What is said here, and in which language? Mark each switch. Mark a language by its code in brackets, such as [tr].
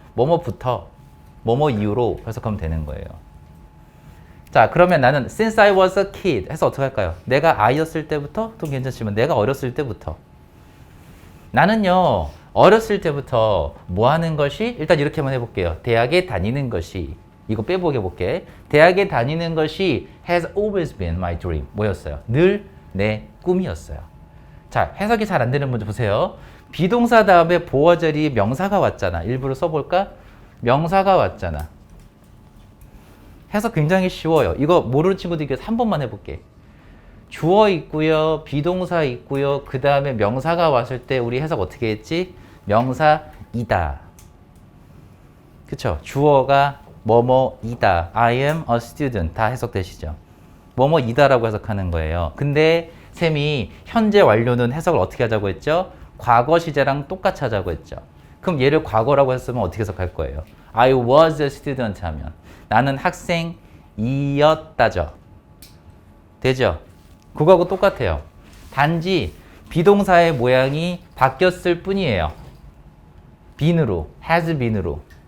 [ko] 뭐뭐부터, 뭐뭐 이후로 해석하면 되는 거예요. 자, 그러면 나는 [en] since I was a kid [ko] 해서 어떻게 할까요? 내가 아이였을 때부터 또 괜찮지만 내가 어렸을 때부터 나는요 어렸을 때부터 뭐 하는 것이 일단 이렇게 한번 해볼게요. 대학에 다니는 것이 이거 빼보게 볼게. 대학에 다니는 것이 [en] has always been my dream [ko] 뭐였어요? 늘 내 꿈이었어요. 자, 해석이 잘 안 되는 문제 보세요. 비동사 다음에 보어절이 명사가 왔잖아. 일부러 써볼까? 명사가 왔잖아. 해석 굉장히 쉬워요. 이거 모르는 친구들 이거 한 번만 해볼게. 주어 있고요. 비동사 있고요. 그 다음에 명사가 왔을 때 우리 해석 어떻게 했지? 명사이다. 그쵸? 주어가 뭐뭐이다. [en] I am a student. [ko] 다 해석되시죠? 뭐뭐이다라고 해석하는 거예요. 근데 쌤이 현재 완료는 해석을 어떻게 하자고 했죠? 과거 시제랑 똑같이 하자고 했죠. 그럼 얘를 과거라고 했으면 어떻게 해석할 거예요? [en] I was a student [ko] 하면 나는 학생이었다죠. 되죠? 그거하고 똑같아요. 단지 비동사의 모양이 바뀌었을 뿐이에요. been으로, has been으로.